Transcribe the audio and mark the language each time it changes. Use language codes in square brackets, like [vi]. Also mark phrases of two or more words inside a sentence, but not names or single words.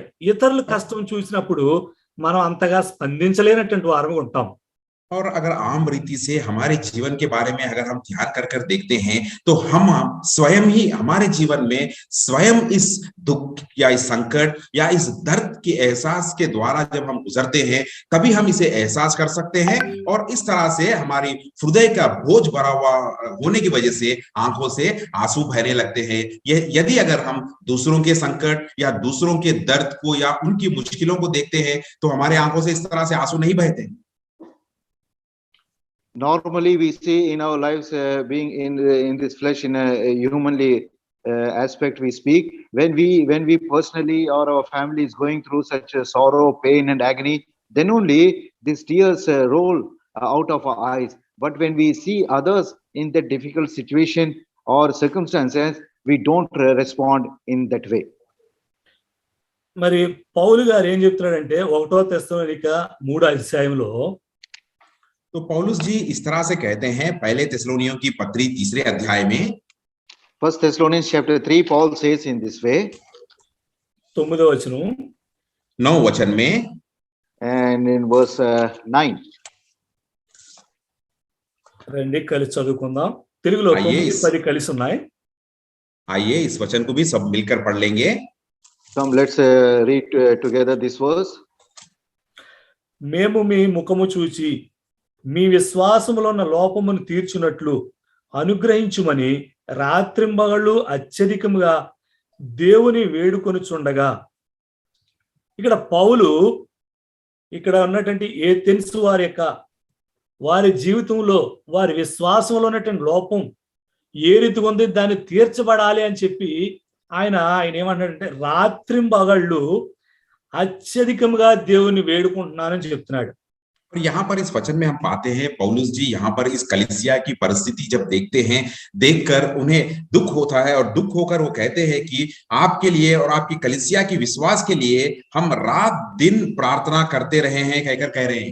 [te] ఇతరుల కష్టం చూసినప్పుడు మనం అంతగా స్పందించలేనటువంటి వారం ఉంటాం. [hi] और अगर आम रीति से हमारे जीवन के बारे में अगर हम ध्यान कर देखते हैं, तो हम स्वयं ही हमारे जीवन में स्वयं इस दुख या इस संकट या इस दर्द के एहसास के द्वारा जब हम गुजरते हैं, तभी हम इसे एहसास कर सकते हैं, और इस तरह से हमारी हृदय का बोझ भरा हुआ होने की वजह से आंखों से आंसू बहने लगते हैं. यदि अगर हम दूसरों के संकट या दूसरों के दर्द को या उनकी मुश्किलों को देखते हैं, तो हमारे आंखों से इस तरह से आंसू नहीं बहते. [en] Normally we see in our lives, being in this flesh, in a humanly aspect we speak, when we personally or our family is going through such a sorrow, pain and agony, then only these tears roll out of our eyes. But when we see others in that difficult situation or circumstances, we don't respond in that way. [te] మరి పౌలు గారు ఏం చెప్తున్నాడంటే 1 తెస్సలోనిక 3వ అధ్యాయంలో, [hi] तो पौलुस जी इस तरह से कहते हैं, पहले थिस्सलुनीयों की पत्री 3 अध्याय में, [en] 1 Thessalonians chapter 3, Paul says in this way, [te] 9వ వచనం, [hi] 9 वचन में, [en] and in verse 9. [te] రండి కలిసి చదువుకుందాం. తెలుగులో 9-10 కలిసి ఉన్నాయి. [hi] आइए इस वचन को भी सब मिलकर पढ़ लेंगे. [en] Come, let's read together this verse. [te] మేము మీ ముఖము చూచి మీ విశ్వాసములో ఉన్న లోపమును తీర్చునట్లు అనుగ్రహించుమని రాత్రింబగళ్ళు అత్యధికముగా దేవుని వేడుకొనుచుండగా. ఇక్కడ పౌలు ఇక్కడ ఉన్నటువంటి ఏథెన్స్ వారి జీవితంలో వారి విశ్వాసంలో ఉన్నటువంటి లోపం ఏ రీతిగా ఉంది, దాన్ని తీర్చబడాలి అని చెప్పి ఆయన ఏమంటాడంటే రాత్రింబగళ్ళు అత్యధికముగా దేవుని వేడుకుంటున్నానని చెప్తున్నాడు. [hi] और यहाँ पर इस वचन में हम पाते हैं पौलुस जी यहाँ पर इस कलीसिया की परिस्थिति जब देखते हैं, देखकर उन्हें दुख होता है, और दुख होकर वो कहते हैं कि आपके लिए और आपकी कलीसिया की विश्वास के लिए हम रात दिन प्रार्थना करते रहे हैं, कहकर कह रहे हैं.